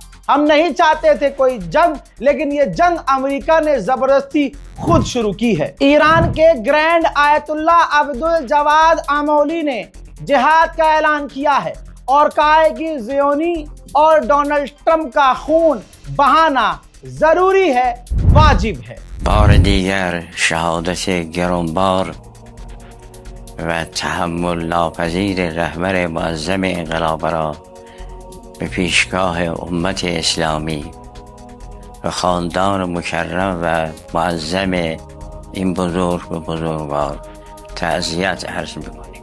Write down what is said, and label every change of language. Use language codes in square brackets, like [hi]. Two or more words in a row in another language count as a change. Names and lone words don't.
[hi] हम नहीं चाहते थे कोई जंग, लेकिन ये जंग अमेरिका ने जबरदस्ती खुद शुरू की है। ईरान के ग्रैंड आयतुल्ला अब्दुल जवाद आमोली ने जिहाद का ऐलान किया है और कहा है कि ज़ियोनी और डोनाल्ड ट्रंप का खून बहाना जरूरी है, वाजिब है। [fa] بار دیگر شهادت گرانبار و تحمل ناپذیر رهبر معظم انقلاب را به پیشگاه امت اسلامی و خاندان مکرم و معظم این بزرگوار تعزیت عرض می‌کنیم.